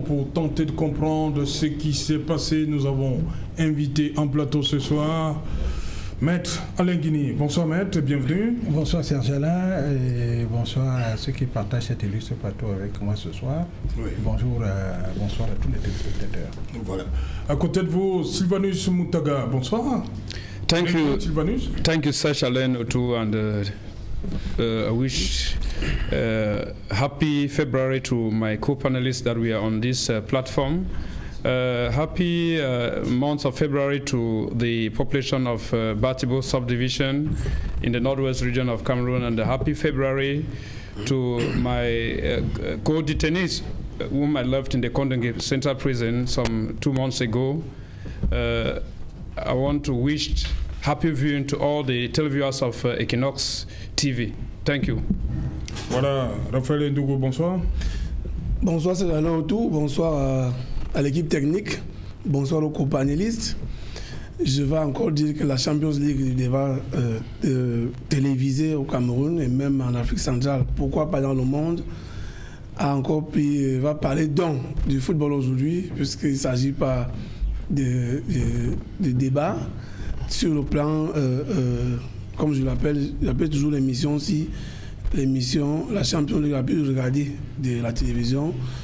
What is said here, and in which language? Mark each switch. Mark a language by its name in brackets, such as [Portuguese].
[French] Pour tenter de comprendre ce qui s'est passé, nous avons invité en plateau ce soir Maître Alain Guigny. Bonsoir Maître, bienvenue. Bonsoir Serge Alain et bonsoir à ceux qui partagent cet illustre plateau avec moi ce soir. Oui. Bonsoir à tous les téléspectateurs. Voilà. À côté de vous, Sylvanus Moutaga. Bonsoir. [English] Thank you, Sylvanus. Thank you, Serge Alain too, and I wish happy February to my co-panelists that we are on this platform. Happy month of February to the population of Batibo subdivision in the northwest region of Cameroon, and a happy February to my co-detainees whom I left in the Kondengui Central Prison some 2 months ago. I want to wish happy viewing to all the televiewers of Equinox TV. Thank you. [French] Voilà, Raphaël Ndougo, bonsoir. Bonsoir, c'est Alain Autou. Bonsoir à l'équipe technique, bonsoir aux co-panélistes. Je vais encore dire que la Champions League du débat télévisé au Cameroun et même en Afrique centrale, pourquoi pas dans le monde, va parler du football aujourd'hui, puisqu'il ne s'agit pas de débat sur le plan, comme j'appelle toujours l'émission, la Champions League la plus regardée de la télévision.